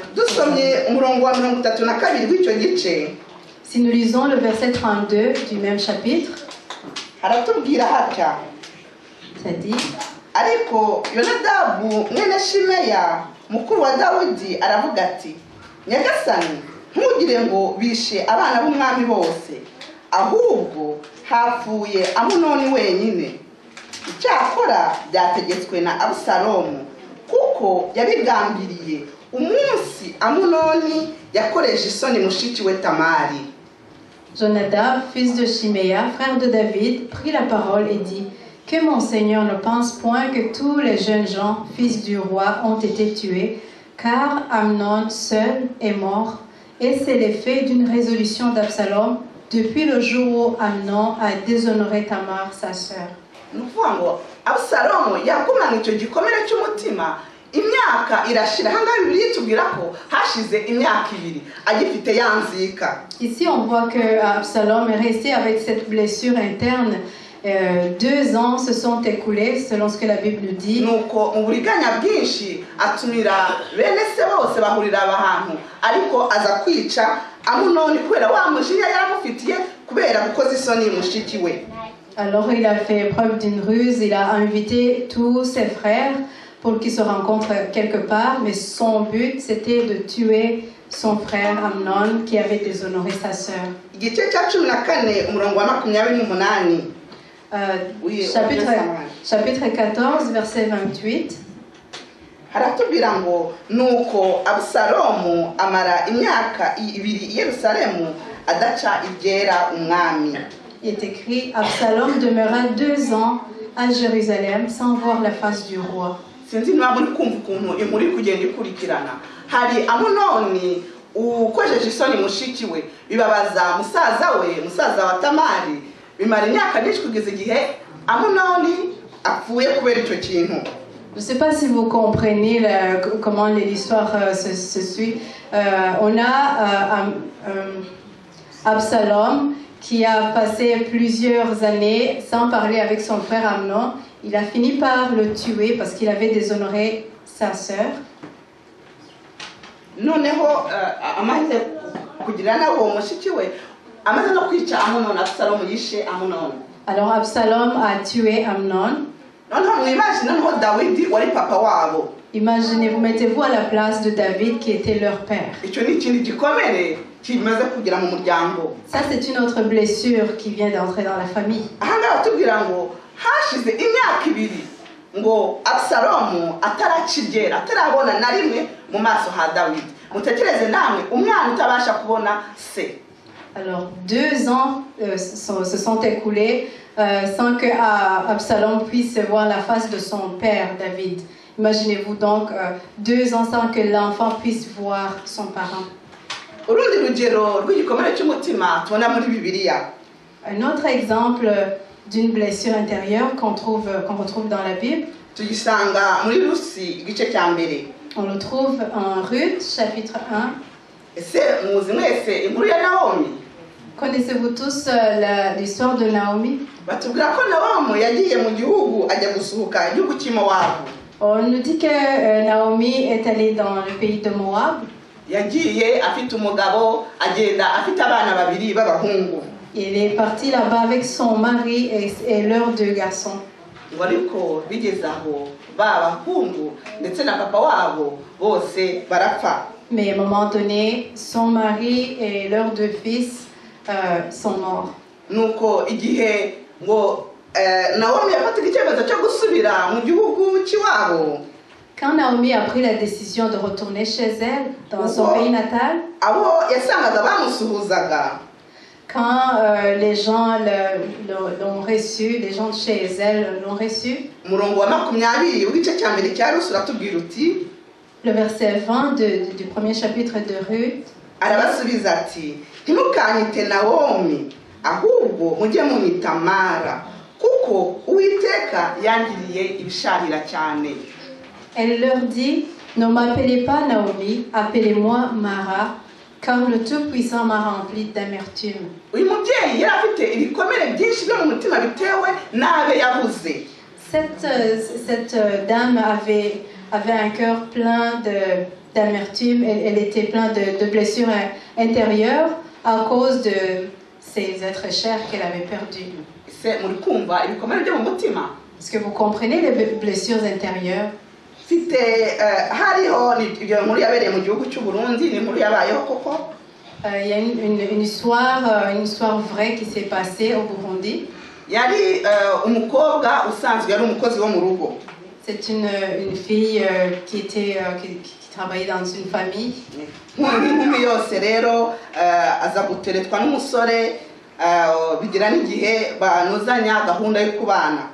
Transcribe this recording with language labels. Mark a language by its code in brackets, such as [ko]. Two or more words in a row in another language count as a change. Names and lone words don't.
[rw] Dusomye umurongo wa 32 w'icyo gice. [fr] Si nous lisons le verset 32 du même chapitre, [rw] haratubwira hatya. [fr] Ça dit, [rw] ariko Yonadabu mwene Shimeya mukuru wa Dawidi aravuga ati, Nyagasani ntugire ngo bishe abana b'umwami bose, ahubwo hapfuye Amunoni wenyine. Icyakora byategetswe na Abusalomu, kuko yabigambiriye umunsi Amunoni yakoresha isoni mushiki we Tamari. [fr] Jonadab, fils de Shiméa, frère de David, prit la parole et dit, que mon Seigneur ne pense point que tous les jeunes gens, fils du roi, ont été tués, car Amnon seul est mort, et c'est l'effet d'une résolution d'Absalom depuis le jour où Amnon a déshonoré Tamar, sa sœur. [rw] Nukuvuga ngo Abusalomu yagumana icyo gikomere cy'umutima imyaka irashira. Hanga Bibiliya itubwira ko hashize imyaka 2 agifite yanzika. [fr] Ici on voit que Absalom est resté avec cette blessure interne. 2 ans se sont écoulés selon ce que la Bible nous dit. [rw] Nuko uburiganya bwinshi atumira bene se bose bahurira ahantu, ariko aza kwica Amunoni kubera wa mujinya yaramufitiye kubera gukoza isoni mushiki we. [fr] Alors il a fait preuve d'une ruse, il a invité tous ses frères pour qu'ils se rencontrent quelque part, mais son but c'était de tuer son frère Amnon qui avait déshonoré sa sœur. [rw] Igice cya 14 umurongo wa 28. [fr] Chapitre 14, verset 28. [rw] Haratubwira ngo nuko Abusalomu amara imyaka 2 i Yerusalemu adaca ibyera umwami. [fr] Il est écrit, Absalom demeura 2 ans à Jérusalem sans voir la face du roi. [rw] Sinzi niba muri kumva ukuntu imuri kugenda ikurikirana. Hari Amunoni ukojeje isoni mushiki we, bibabaza musaza wa Tamari, bimara imyaka myinshi kugeza igihe Amunoni apfuye kubera icyo kintu. [fr] Je ne sais pas si vous comprenez comment l'histoire se suit. On a Absalom, qui a passé plusieurs années sans parler avec son frère Amnon, il a fini par le tuer parce qu'il avait déshonoré sa sœur. [rw] noneho amaze kugirana nawo mushiki we amaze no kwica Amunoni. Absalomu yishe Amunoni. [fr] Alors Absalom a tué Amnon. [rw] noneho mwimagine noneho Dawidi wari papa wabo. [fr] Imaginez-vous, mettez-vous à la place de David qui était leur père. [rw] icyo ni ikintu gikomere kimaze kugira mu muryango. [fr] Ça, c'est une autre blessure qui vient d'entrer dans la famille. [rw] ahangaha batubwira ngo hashize imyaka ibiri ngo Absalomu ataracigera atarabona na rimwe mu maso ha Dawidi. Mutekereze namwe umwana utabasha kubona se. [fr] Alors 2 ans se sont écoulés sans que Absalom puisse voir la face de son père David. Imaginez-vous donc 2 ans sans que l'enfant puisse voir son parent. [rw] urundi rugero rw'igikomere cy'umutima tubona muri Bibiliya. [fr] Un autre exemple d'une blessure intérieure qu'on retrouve dans la Bible. [rw] tugisanga muri Rusi igice cya mbere. [fr] On le trouve en Ruth, chapitre 1. [rw] ese muzi mwese inkuru ya Naomi? [fr] Connaissez-vous tous l'histoire de Naomi? [rw] batubwira ko Naomi yagiye mu gihugu ajya gusuhuka igihugu cy'Imowabu. [fr] On nous dit que Naomi est allée dans le pays de Moab. [rw] yagiye afite umugabo agenda afite abana babiri b'abahungu. [fr] Il est parti là-bas avec son mari et leurs 2 garçons. [rw] ngo ariko bigeze aho bahungu ndetse na papa wabo bose barapfa. [fr] Mais à un moment donné, son mari et leurs 2 fils sont morts. [rw] nuko igihe ngo Naomi yafataga icyemezo cyo gusubira mu gihugu cy'iwabo. [fr] Quand Naomi a pris la décision de retourner chez elle, dans son pays natal, [rw] abo yasangaga bamusuhuzaga. [fr] quand les gens l'ont reçu, les gens de chez elle l'ont reçu, [rw] umurongo wa 20 w'igice cya mbere cya Rusi uratubwira uti, [fr] le verset 20 du premier chapitre de Ruth, [rw] arabasubiza ati ntimukanyite Naomi ahubwo mujye munyita Mara kuko Uwiteka yangiriye ibisharira cyane. [fr] elle leur dit, ne m'appelez pas Naomi, appelez-moi Mara, car le Tout-Puissant m'a rempli d'amertume. [rw] uyu mubyeyi yari afite ibikomere byinshi byo mu mutima bitewe n'abe yabuze. [fr] Cette dame avait un cœur plein d'amertume, elle était pleine de blessures intérieures à cause de ces êtres chers qu'elle avait perdus. [rw] Se muri kumva ibikomere byo mu mutima? [fr] Est-ce que vous comprenez les blessures intérieures? [rw] Mfite hariho iyo nkuru yabereye mu gihugu cy'u Burundi, ni inkuru yabayeho koko. [fr] Il y a une histoire vraie qui s'est passée au Burundi. [rw] Yari umukobwa usanzwe yari umukozi wo mu rugo. [fr] C'est une fille qui travaillait dans une famille. [rw] Nk'inkumi yose rero aza guteretwa n'umusore bigira n'igihe banuzanya gahunda yo kubana.